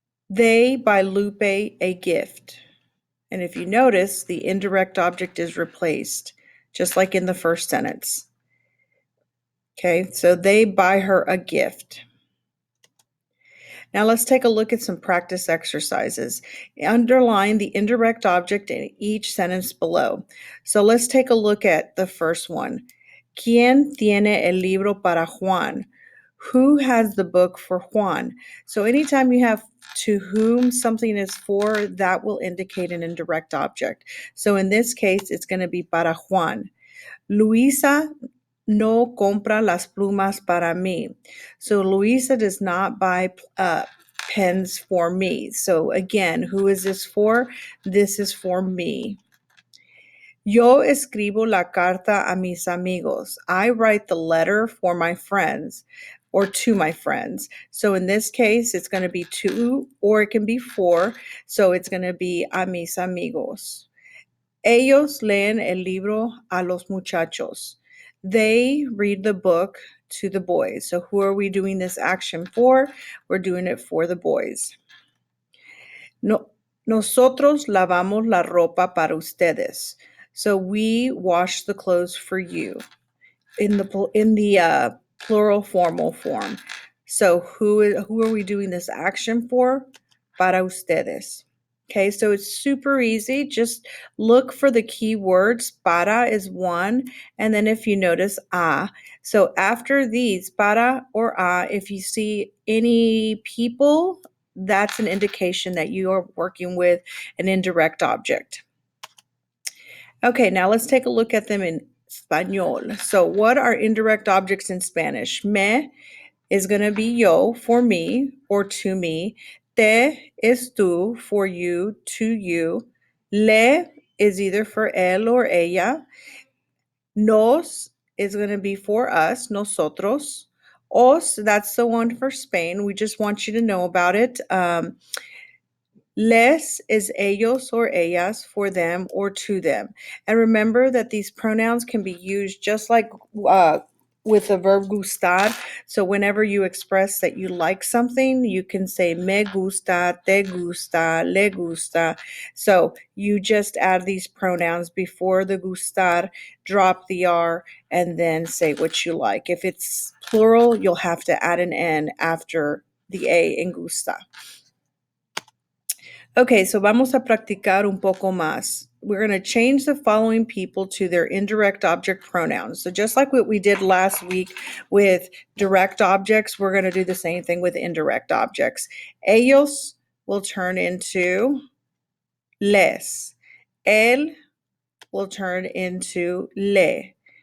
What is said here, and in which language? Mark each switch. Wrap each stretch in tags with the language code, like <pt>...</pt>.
<en>They buy Lupe a gift. And if you notice, the indirect object is replaced, just like in the first sentence. Okay, so they buy her a gift. Now let's take a look at some practice exercises. Underline the indirect object in each sentence below. So let's take a look at the first one.</en> <es>¿Quién tiene el libro para Juan?</es> <en>Who has the book for Juan? So anytime you have to whom something is for, that will indicate an indirect object. So in this case, it's going to be</en> <es>para Juan. Luisa no compra las plumas para mí.</es> <en>So Luisa does not buy pens for me. So again, who is this for? This is for me.</en> <es>Yo escribo la carta a mis amigos.</es> <en>I write the letter for my friends or to my friends. So in this case, it's going to be to or it can be for. So it's going to be</en> <es>a mis amigos. Ellos leen el libro a los muchachos.</es> <en>They read the book to the boys. So who are we doing this action for? We're doing it for the boys.</en> <es>Nosotros lavamos la ropa para ustedes.</es> <en>So we wash the clothes for you in the plural formal form. So who are we doing this action for?</en> <es>Para ustedes.</es> <en>Okay, so it's super easy. Just look for the key words. Para is one, and then if you notice, a. So after these, para or a, if you see any people, that's an indication that you are working with an indirect object. Okay, now let's take a look at them in Español. So what are indirect objects in Spanish? Me is going to be yo, for me, or to me. Te is tú, for you, to you. Le is either for él or ella. Nos is going to be for us, nosotros. Os, that's the one for Spain. We just want you to know about it. Les is ellos or ellas, for them or to them. And remember that these pronouns can be used just like with the verb gustar. So whenever you express that you like something, you can say</en> <es>me gusta, te gusta, le gusta.</es> <en>So you just add these pronouns before the gustar, drop the R, and then say what you like. If it's plural, you'll have to add an N after the A in gusta.</en> <es>Okay, so vamos a practicar un poco más.</es> <en>We're going to change the following people to their indirect object pronouns. So just like what we did last week with direct objects, we're going to do the same thing with indirect objects. Ellos will turn into les. Él will turn into le.</en>